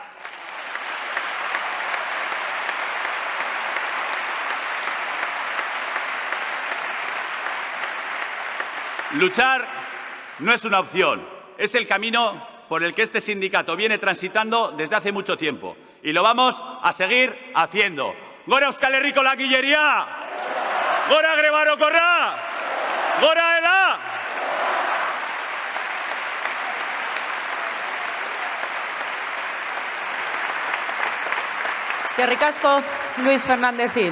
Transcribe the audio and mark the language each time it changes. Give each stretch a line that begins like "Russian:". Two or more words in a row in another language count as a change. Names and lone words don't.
Spanish: Luchar no es una opción, es el camino por el que este sindicato viene transitando desde hace mucho tiempo y lo vamos a seguir haciendo.
Basque: ¡Gora Euskal Herriko Langilleria! ¡Gora Greba Orokorra! ¡Gora ELA! Eskerrik asko, Luis Fernandezin.